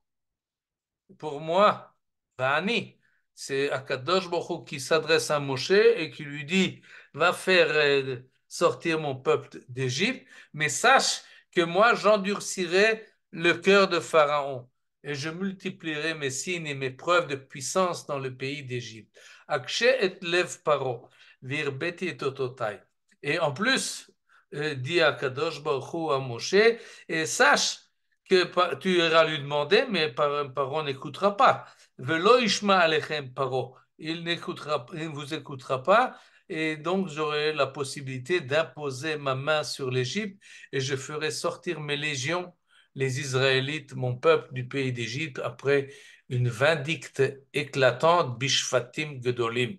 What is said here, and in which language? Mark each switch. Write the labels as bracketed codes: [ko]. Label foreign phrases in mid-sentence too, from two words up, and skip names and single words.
[fr] Pour moi, Vani, c'est [he] הקדוש ברוך הוא [fr] qui s'adresse à Moshe et qui lui dit, va faire sortir mon peuple d'Égypte, mais sache que moi, j'endurcirai le cœur de Pharaon et je multiplierai mes signes et mes preuves de puissance dans le pays d'Égypte. [he] אקשה את לב פרעה, והרביתי את אותותי. [fr] Et en plus, dit [he] הקדוש ברוך הוא [fr] à Moshe, et sache que tu iras lui demander, mais Paro n'écoutera pas. [he] ולא ישמע אליכם פרעה. [fr] Il ne vous écoutera pas, et donc j'aurai la possibilité d'imposer ma main sur l'Égypte, et je ferai sortir mes légions, les Israélites, mon peuple du pays d'Égypte, après une vindicte éclatante, [he] בשפטים גדולים.